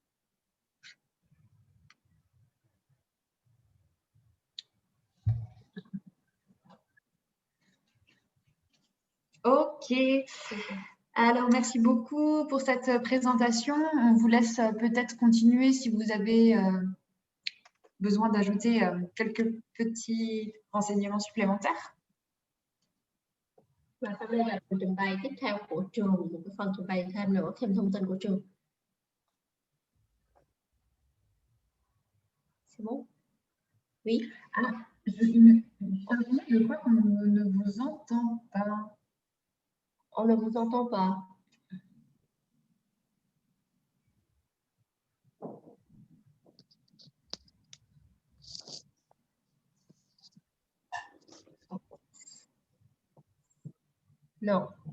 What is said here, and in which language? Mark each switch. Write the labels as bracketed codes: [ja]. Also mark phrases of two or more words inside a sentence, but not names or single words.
[fr] Ok. Alors, merci beaucoup pour cette présentation. On vous laisse peut-être continuer si vous avez besoin d'ajouter quelques petits renseignements supplémentaires. [vi] Và sau đây là phần trình bày tiếp theo của trường, một cái phần trình bày thêm nữa, thêm thông tin của trường. [fr] C'est bon? Oui. Je crois qu'on ne vous entend pas. On ne vous entend pas. Non.